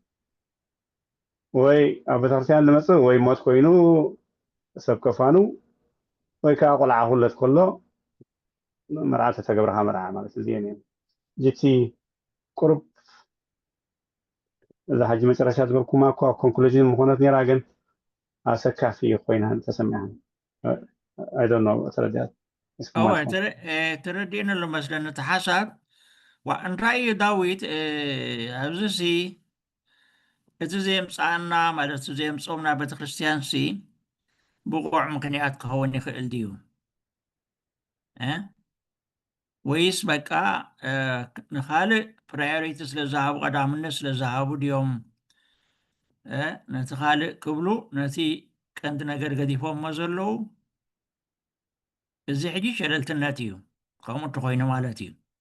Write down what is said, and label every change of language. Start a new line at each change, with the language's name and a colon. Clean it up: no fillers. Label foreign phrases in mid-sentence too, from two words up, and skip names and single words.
Tigrinya: ወይ ኣብ ቤተክርስትያን ዝመፅእ ወይ ሞት ኮይኑ ሰብ ከፋኑ ወይ ከዓ ቆልዓ ክውለድ ከሎ መርዓተ ተገብረካ መርዓ ማለት እዚአን እየን ጅቲ ቁርብ እዛ ሕጂ መጨረሻ ዝገርኩማ እኳ ኮንክሉዥን ምኾነት ነራ ግን ኣሰካፊ ኮይና ተሰሚዓኒ
English: I don't know
Tigrinya: ተረዲያት ተረዲእን ኣሎ መስለኒ እቲ ሓሳብ እንታይ እዩ ዳዊት ኣብዚ ሲ እቲ ዘምፃና ማለት ዘምፆምና ቤተክርስትያን ሲ ብቑዕ ምክንያት ክኸውን ይኽእል ድዩ ወይስ በቃ ንኻልእ ፕራዮሪቲ ስለ ዝሃቡ ቀዳምነት ስለ ዝሃቡ ድዮም ነቲ ካልእ ክብሉ ነቲ ቀንዲ ነገር ገዲፎሞ ዘለዉ እዚ ሕጂ ሸለልትነት እዩ ከምኡ እንተኮይኑ ማለት እዩ